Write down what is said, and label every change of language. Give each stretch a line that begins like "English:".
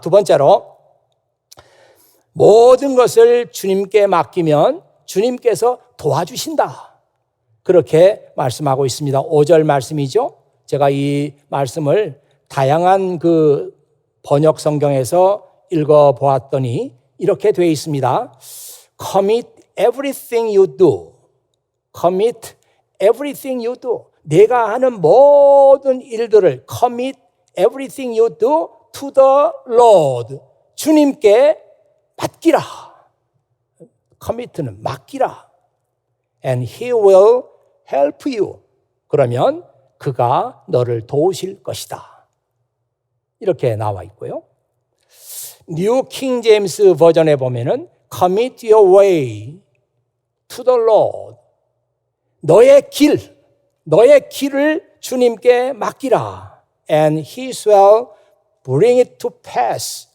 Korean: 두 번째로, 모든 것을 주님께 맡기면 주님께서 도와주신다. 그렇게 말씀하고 있습니다. 5절 말씀이죠. 제가 이 말씀을 다양한 그 번역 성경에서 읽어보았더니 이렇게 되어 있습니다.
English: Commit everything you do. Commit everything you do.
Korean: 내가 하는 모든 일들을
English: commit everything you do to the Lord.
Korean: 주님께 맡기라. commit는 맡기라.
English: And He will help you.
Korean: 그러면 그가 너를 도우실 것이다. 이렇게 나와 있고요. 뉴 킹 제임스 버전에 보면은
English: commit your way to the Lord.
Korean: 너의 길을 주님께 맡기라.
English: And He shall bring it to pass.